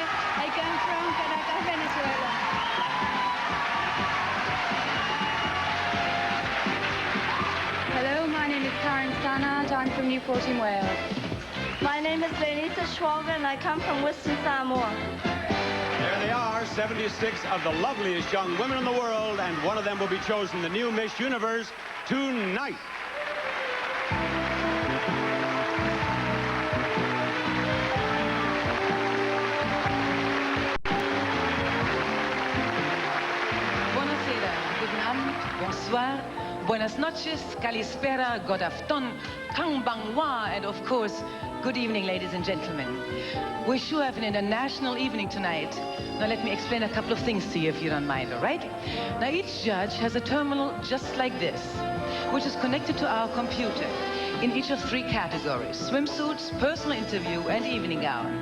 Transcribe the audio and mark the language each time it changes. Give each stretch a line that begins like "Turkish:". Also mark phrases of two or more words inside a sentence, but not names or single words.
English: I come from Caracas, Venezuela. Hello, my name is Karen Stannard. I'm from Newport in Wales. My name is Lenita Schwager and I come from Western Samoa. There they are, 76 of the loveliest young women in the world, and one of them will be chosen the new Miss Universe tonight.
German: Buonasera, guten Abend,
French: bonsoir,
Spanish: buenas noches, kalispera,
Swedish: god afton,
English: kang bang wa, and of course, good evening, ladies and gentlemen. We sure have an international evening tonight. Now let me explain a couple of things to you if you don't mind, all right? Now each judge has a terminal just like this, which is connected to our computer in each of 3 categories: swimsuits, personal interview, and evening gown.